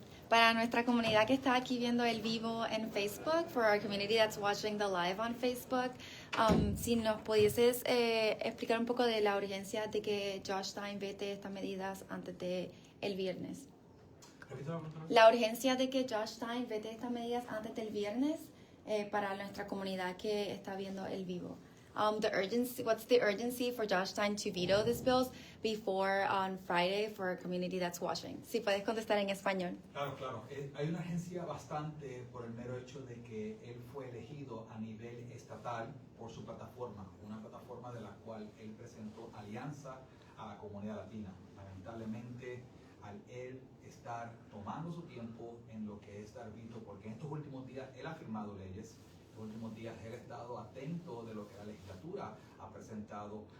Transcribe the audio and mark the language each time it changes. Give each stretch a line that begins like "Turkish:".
Spanish: Para nuestra comunidad que está aquí viendo el vivo en Facebook,
English: for our community that's watching the live on Facebook,
Spanish: si nos pudieses explicar un poco de la urgencia de que Josh Stein vete estas medidas antes de el viernes. La urgencia de que Josh Stein vete estas medidas antes del viernes para nuestra comunidad que está viendo el vivo.
English: The urgency, what's the urgency for Josh Stein to veto these bills before on Friday for a community that's watching?
Spanish: Si puedes contestar en español. Claro. Hay una urgencia bastante por el mero hecho de que él fue elegido a nivel estatal por su plataforma, una plataforma de la cual él presentó alianza a la comunidad latina. Lamentablemente, al él estar tomando su tiempo en lo que es dar veto, porque en estos últimos días él ha firmado leyes, en los últimos días él ha estado atento de lo que la legislatura ha presentado,